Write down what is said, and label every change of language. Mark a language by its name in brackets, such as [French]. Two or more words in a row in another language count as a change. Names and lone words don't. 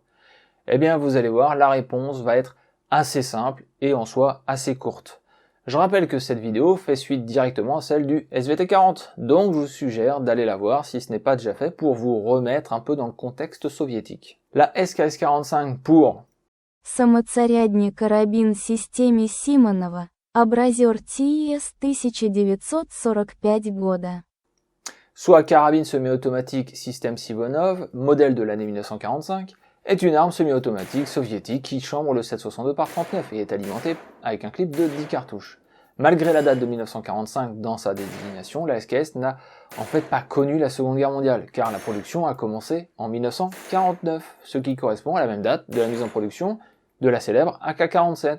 [French] Eh bien, vous allez voir, la réponse va être assez simple et en soi assez courte. Je rappelle que cette vidéo fait suite directement à celle du SVT 40, donc je vous suggère d'aller la voir si ce n'est pas déjà fait pour vous remettre un peu dans le contexte soviétique. La SKS 45 pour [Russian] Самоцарядный карабин системе Симонова, образер ТИС 1945 года. [French] soit carabine semi-automatique système Simonov, modèle de l'année 1945, est une arme semi-automatique soviétique qui chambre le 7,62 par 39 et est alimentée avec un clip de 10 cartouches. Malgré la date de 1945 dans sa désignation, la SKS n'a en fait pas connu la Seconde Guerre mondiale, car la production a commencé en 1949, ce qui correspond à la même date de la mise en production de la célèbre AK-47.